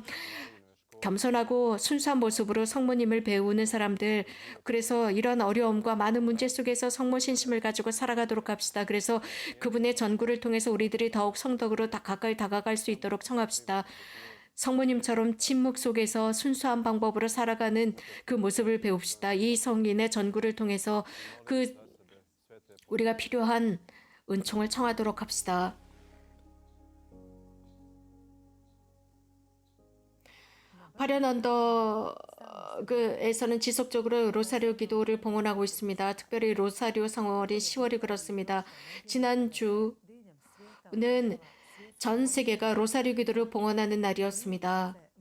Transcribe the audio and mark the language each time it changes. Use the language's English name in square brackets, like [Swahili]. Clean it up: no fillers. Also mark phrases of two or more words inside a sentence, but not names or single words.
[Korean] 이 성인처럼 겸손하고 순수한 모습으로 성모님을 배우는 사람들, 그래서 이런 어려움과 많은 문제 속에서 성모 신심을 가지고 살아가도록 합시다. 그래서 그분의 전구를 통해서 우리들이 더욱 성덕으로 다 가까이 다가갈 수 있도록 청합시다. 성모님처럼 침묵 속에서 순수한 방법으로 살아가는 그 모습을 배웁시다. 이 성인의 전구를 통해서 그 [Croatian] za sebe sve te [Korean] 우리가 필요한 은총을 청하도록 합시다. 화련 언덕에서는 지속적으로 로사리오 기도를 봉헌하고 있습니다. 특별히 로사리오 성월이 10월이 그렇습니다. 지난주는 전 세계가 로사리오 기도를 봉헌하는 날이었습니다.